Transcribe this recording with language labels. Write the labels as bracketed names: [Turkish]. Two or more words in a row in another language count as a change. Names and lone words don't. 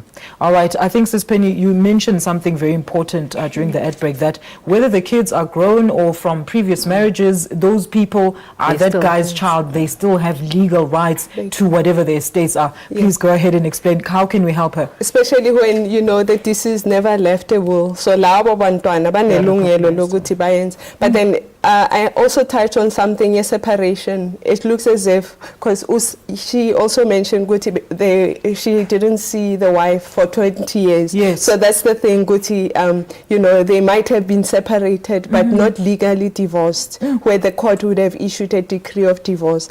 [English] All right, I think, Sis Penny, you mentioned something very important during the ad break, that whether the kids are grown or from previous marriages, those people are that guy's child. They still have legal rights to whatever their estates are. Please go ahead and explain, how can we help her? Especially when you know that this is never left a will. [North Ndebele] So labo bantwana banelungelo lokuthi bayenze. [English] But then I also touched on something, a separation. It looks as if, because she also mentioned Guti, she didn't see the wife for 20 years. Yes. So that's the thing, Guti, you know, they might have been separated, but not legally divorced, where the court would have issued a decree of divorce.